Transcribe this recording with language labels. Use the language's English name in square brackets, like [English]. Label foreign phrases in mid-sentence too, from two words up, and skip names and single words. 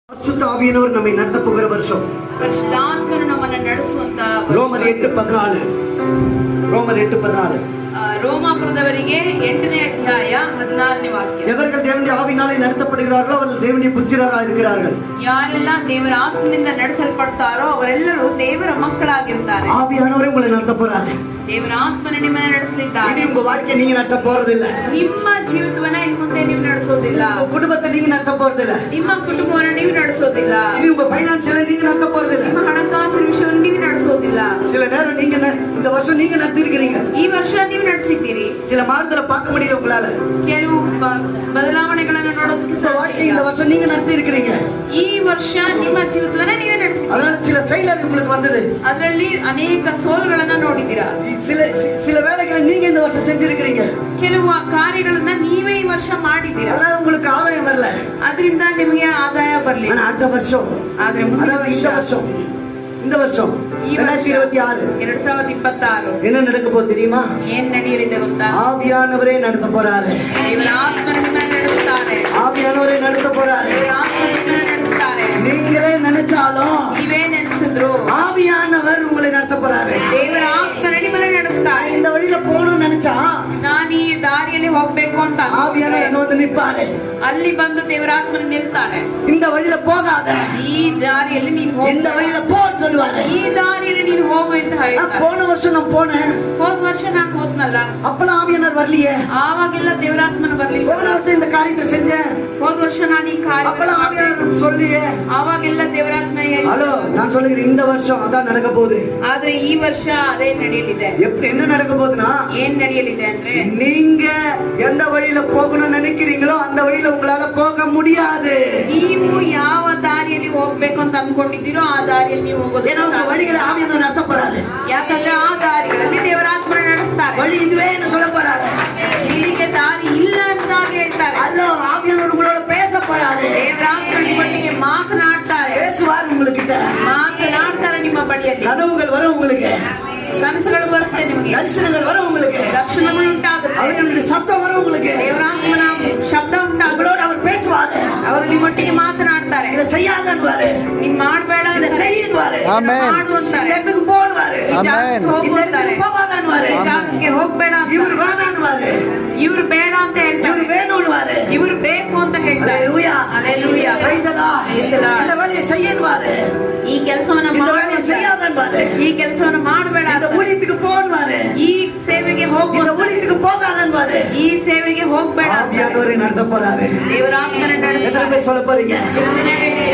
[Tamil] பரிசுத்த ஆவியானவர் நம்மை நடத்த போகிற வருஷம் [Kannada] ಪರಿಶುದ್ಧಾತ್ಮನು ನಮ್ಮನ್ನು ನಡೆಸುವಂತ [Tamil] ரோமர் 8:14 ரோமர் 8:14 [Kannada] ರೋಮಾಪುರದವರಿಗೆ 8ನೇ ಅಧ್ಯಾಯ 16ನೇ ವಾಕ್ಯ. [Tamil] எவர்கள் தேவனுடைய ஆவியினாலே நடத்தப்படுகிறார்களோ அவர்கள் தேவனுடைய புத்திரராக இருக்கிறார்கள். [Kannada] ಯಾರೆಲ್ಲ ದೇವರ ಆತ್ಮನಿಂದ ನಡೆಸಲ್ಪಡ್ತಾರೋ ಅವರೆಲ್ಲರೂ ದೇವರ ಮಕ್ಕಳಾಗಿರ್ತಾರೆ. [Tamil] ஆவியானவரே உங்களை நடத்த போறாரு. [Kannada] ದೇವರ ಆತ್ಮನು ನಿಮ್ಮನ್ನು ನಡೆಸಲಿದ್ದಾರೆ. [Tamil] இனி உங்க வாழ்க்கையை நீங்க நடத்த போறதில்ல. [Kannada] ನಿಮ್ಮ ಜೀವಿತವನ್ನ ಇನ್ನು ಮುಂದೆ ನೀವು ನಡೆಸೋದಿಲ್ಲ. [Tamil] உங்க குடும்பத்தை நீங்க நடத்த போறதில்ல. [Kannada] ನಿಮ್ಮ ಕುಟುಂಬವನ್ನು ನೀವು ನಡೆಸೋದಿಲ್ಲ. [Tamil] இனி உங்க ஃபைனான்ஷியலை நீங்க நடத்த போறதில்ல. [Kannada] ನಿಮ್ಮ ಹಣಕಾಸಿನ ವಿಷಯವನ್ನು ನೀವು ನಡೆಸೋದಿಲ್ಲ. [Tamil] சில நேரம் நீங்க இந்த வருஷம் நீங்க நடத்தி இருக்கீங்க. [Kannada] ಈ ವರ್ಷ ನೀವು ನಡೆಸಿದ್ದೀರಿ. [Tamil] சில மாறுதலை பார்க்க முடியல உங்களால. [Kannada] ಕೆಲವು ಬದಲಾವಣೆಗಳನ್ನು ನೋಡೋದಕ್ಕೆ ಸಾಧ್ಯ [Tamil] இந்த வருஷம் நீங்க நடத்தி இருக்கீங்க. [Kannada] ಈ ವರ್ಷ ನಿಮ್ಮ ಜೀವಿತವನ್ನ ನೀವೇ ನಡೆಸಿದ್ದೀರಿ. [Tamil] அதனால சில ஃபெயிலியர் உங்களுக்கு வந்தது. [Kannada] ಅದರಲ್ಲಿ ಅನೇಕ ಸೋಲುಗಳನ್ನ ನೋಡಿದ್ದೀರಾ. [Tamil] சில வேலைகளை நீங்க இந்த வருஷம் செஞ்சிருக்கீங்க. [Kannada] ಕೆಲವು ಕಾರ್ಯಗಳನ್ನ ನೀವೇ ಈ ವರ್ಷ ಮಾಡಿದ್ದೀರಾ. [Tamil] அதனால உங்களுக்கு ஆதாயம் வரல. [Kannada] ಅದರಿಂದ ನಿಮಗೆ ಆದಾಯ ಬರಲಿಲ್ಲ. [Tamil] ஆனா அடுத்த வருஷம் [Kannada] ಆದ್ರೆ ಮುಂದಿನ [Tamil] இந்த வருஷம் 2026 என்ன நடக்க போகுது தெரியுமா? [Kannada] ಏನ್ ನಡೆಯಲಿದೆ ಗೊತ್ತಾ? [Tamil] ஆவியானவரே நடத்த போறாரு. [Kannada] ದೇವರ ಆತ್ಮನು ನಿಮ್ಮನ್ನು ನಡೆಸುತ್ತಾರೆ. [Tamil] ஆவியானவரே நடத்த போறாரு. [Kannada] ದೇವರ ಆತ್ಮನು ನಿಮ್ಮನ್ನು ನಡೆಸುತ್ತಾರೆ. [Tamil] நீங்களே நினைச்சாலும் [Kannada] ನೀವೇ ನೆನೆಸಿದ್ರು [Tamil] ஆவியானவர் உங்களை நடத்த போறாரு. [Kannada] ದೇವರ ಆತ್ಮನು ನಿಮ್ಮನ್ನು ನಡೆಸುತ್ತಾರೆ. [Tamil] இந்த வழியில போகணும்னு நினைச்சா [Kannada] ನಾನು ಈ ದಾರಿಯಲ್ಲಿ ಹೋಗ್ಬೇಕು ಅಂತ [Tamil] ஆவியானவர் அங்க வந்து நிப்பாரு. [Kannada] ಅಲ್ಲಿ ಬಂದು ದೇವರ ಆತ್ಮನು ನಿಲ್ತಾರೆ. [Tamil] இந்த வழியில போகாத, [Kannada] ಈ ದಾರಿಯಲ್ಲಿ ನೀನು ಹೋಗು, [Tamil] இந்த வழியில போன்னு சொல்லுவாரு. [Kannada] ಈ ದಾರಿಯಲ್ಲಿ ನೀನು ಹೋಗು ಅಂತ ಹೇಳ್ತಾರೆ. [Tamil] போன வருஷம் நான் போனேன், [Kannada] ಹೋದ ವರ್ಷ ನಾನು ಹೋದ್ನಲ್ಲ, [Tamil] அப்பெல்லாம் ஆவியானவர் வரலையே. [Kannada] ಆವಾಗೆಲ್ಲ ದೇವರಾತ್ಮನ ಬರ್ಲಿಲ್ಲ. [Tamil] போன வருஷம் இந்த காரியத்தை செஞ்சேன், [Kannada] ಹೋದ ವರ್ಷ ನಾನು ಈ ಕಾರ್ಯ [Tamil] அப்பெல்லாம் ஆவியானவர் சொல்லியே. [Kannada] ಆವಾಗೆಲ್ಲ ದೇವರಾತ್ಮ ಹೇಳಿ. [Tamil] ஹலோ, நான் சொல்லுகிறேன், இந்த வருஷம் அதான் நடக்க போகுது. [Kannada] ಆದ್ರೆ ಈ ವರ್ಷ ಅದೇ ನಡೆಯಲಿದೆ. [Tamil] எப்படி என்ன நடக்க போகுதுன்னா, [Kannada] ಏನ್ ನಡೆಯಲಿದೆ ಅಂದ್ರೆ, [Tamil] நீங்க எந்த வழியில போகணும்னு நினைக்கிறீங்களோ அந்த வழியில உங்களால போக முடியாது. [Kannada] ನೀವು ಯಾವ ದಾರಿಯಲ್ಲಿ ಹೋಗ್ಬೇಕು ಅಂತ ಅನ್ಕೊಂಡಿದ್ದೀರೋ ಆ ದಾರಿಯಲ್ಲಿ ನೀವು ಹೋಗೋದು. [Tamil] ஏன்னா உங்க வழிகளை ஆவியானவர் நடத்த போறாரு. [Kannada] ಯಾಕಂದ್ರೆ ಆ ದಾರಿಗಳಲ್ಲಿ ದೇವರಾತ್ಮನ ನಡೆಸ್ತಾರೆ. [Tamil] வழி இதுவேன்னு சொல்ல போறாரு. [Kannada] ನಿನಗೆ ದಾರಿ ಇಲ್ಲ ಎಂಬುದಾಗಿ ಹೇಳ್ತಾರೆ. [Tamil] அல்லோ, ஆவியானவர் உங்களோட பேச போறாரு. [Kannada] ದೇವರಾತ್ಮ ನಿಮ್ಮೊಟ್ಟಿಗೆ ಮಾತನಾಡ್ತಾರೆ. [Tamil] பேசுவார் உங்ககிட்ட. [Kannada] ಮಾತನಾಡ್ತಾರೆ ನಿಮ್ಮ ಬಳಿಯಲ್ಲಿ. [Tamil] கனவுகள் வரும் உங்களுக்கு, [Kannada] ಕನಸುಗಳು ಬರುತ್ತೆ ನಿಮಗೆ, [Tamil] தரிசனங்கள் வரும் உங்களுக்கு, [Kannada] ದರ್ಶನಗಳು ಉಂಟಾಗುತ್ತೆ, [Tamil] அவருடைய சத்தம் வரும் உங்களுக்கு. [Kannada] ದೇವರಾತ್ಮನ ಶಬ್ದ ಉಂಟಾಗುತ್ತೆ. [Tamil] உங்களோட அவர் பேசுவார். [Kannada] ಅವರು ನಿಮ್ಮೊಟ್ಟಿಗೆ ಮಾತನಾಡ್ತಾರೆ. [Tamil] இதை செய்யாதன்வாரு, [Kannada] ನೀನ್ ಮಾಡ್ಬೇಡ [Tamil] இதை செய்யுன்வாரு, [Kannada] ಮಾಡು ಅಂತಾರೆ. [Tamil] இடத்துக்கு போடுவாரு, [Kannada] ಈ ಜಾಗಕ್ಕೆ ಹೋಗು ಅಂತಾರೆ. [Tamil] போகாதன்வாரு, [Kannada] ಈ ಜಾಗಕ್ಕೆ ಹೋಗ್ಬೇಡ ಅಂತ. [Tamil] இவர் வேணான்வாரு, [Kannada] ಇವ್ರು ಬೇಡ ಅಂತ ಹೇಳ್ತಾರೆ. [Tamil] இவர் வேணும்வாரு, [Kannada] ಇವ್ರು ಬೇಕು ಅಂತ ಹೇಳ್ತಾರೆ. [Tamil] ஹalleluya, [Kannada] ಹಲ್ಲೆಲೂಯಾ. [English] praise the Lord. [Tamil] இந்த வேலையை செய்யன்வாரு, [Kannada] ಈ ಕೆಲಸವನ್ನ [Tamil] இந்த [Kannada] ಮಾಡು [Tamil] வேலையை [Kannada] ಅಂತಾರೆ. [Tamil] செய்யாதன்வாரு, [Kannada] ಈ ಕೆಲಸವನ್ನ ಮಾಡಬೇಡ [Tamil] இந்த [Kannada] ಅಂತಾರೆ. [Tamil] ஊழியத்துக்கு போன்வாரு, [Kannada] ಈ ಸೇವೆಗೆ ಹೋಗು [Tamil] இந்த [Kannada] ಅಂತಾರೆ. [Tamil] ஊழியத்துக்கு போகாதன்வாரு. [Kannada] ಈ ಸೇವೆಗೆ ಹೋಗ್ಬೇಡ ಅಂತಾರೆ. [Tamil] ஆவியானவரை நடத்த போறாரு. [Kannada] ದೇವರಾತ್ಮನ [Tamil] எத்தனை [Kannada] ನಡೆಸ್ತಾರೆ. [Tamil] பேர் சொல்ல போறீங்க? [Kannada] ಎಷ್ಟು ಜನ